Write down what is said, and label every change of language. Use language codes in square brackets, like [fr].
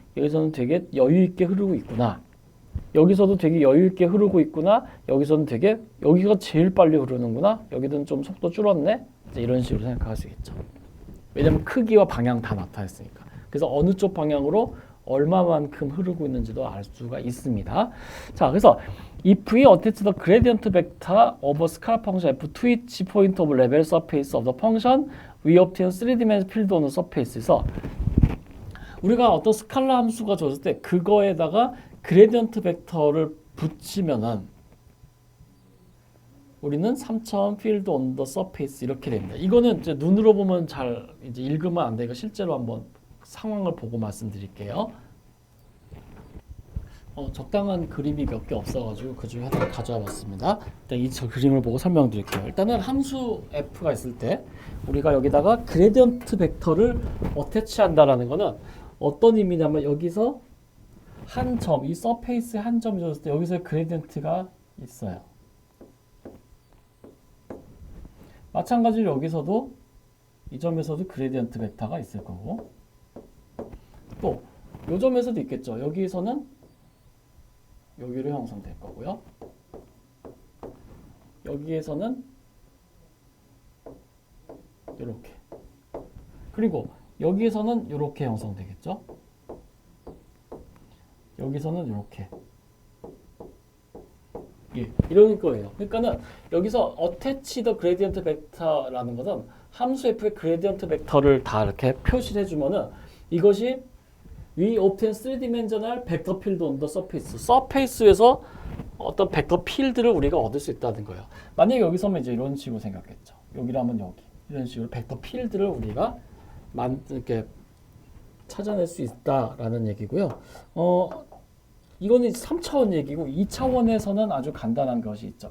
[ko] 여기서는 되게 여유 있게 흐르고 있구나. 여기서도 되게 여유 있게 흐르고 있구나. 여기서는 되게 여기가 제일 빨리 흐르는구나. 여기는 좀 속도 줄었네. 이제 이런 식으로 생각할 수 있겠죠. 왜냐면 크기와 방향 다 나타냈으니까. 그래서 어느 쪽 방향으로 얼마만큼 흐르고 있는지도 알 수가 있습니다. 자, 그래서 [en] if we attach the gradient vector of a scalar function f to each point of level surface of the function, we obtain 3dimensional field on the surface에서 [ko] 우리가 어떤 스칼라 함수가 줬을 때 그거에다가 그레디언트 벡터를 붙이면은 우리는 3차원 필드 온 더 서페이스 이렇게 됩니다. 이거는 이제 눈으로 보면 잘 이제 읽으면 안 되고 실제로 한번 상황을 보고 말씀드릴게요. 적당한 그림이 몇 개 없어가지고 그 중에 하나 가져와 봤습니다. 일단 이 그림을 보고 설명드릴게요. 일단은 함수 f가 있을 때 우리가 여기다가 그레디언트 벡터를 어태치한다라는 거는 어떤 의미냐면 여기서 한 점, 이 서페이스에 한 점이 줬을 때 여기서 그레디언트가 있어요. 마찬가지로 여기서도 이 점에서도 그레디언트 벡터가 있을 거고 또 이 점에서도 있겠죠. 여기서는 여기로 형성될 거고요. 여기에서는 이렇게 그리고 여기에서는 이렇게 형성되겠죠. 여기서는 이렇게 예, 이런 거예요. 그러니까는 여기서 [en] attach the gradient vector [ko] 라는 것은 함수 f의 gradient 벡터를 다 이렇게 표시를 해주면은 이것이 [en] we obtain 3dimensional vector field on the surface. [ko] 서페이스에서 어떤 벡터 필드를 우리가 얻을 수 있다는 거예요. 만약에 여기서면 이제 이런 식으로 생각했죠. 여기라면 여기 이런 식으로 벡터 필드를 우리가 이렇게 찾아낼 수 있다라는 얘기고요. 이거는 3차원 얘기고 2차원에서는 아주 간단한 것이 있죠.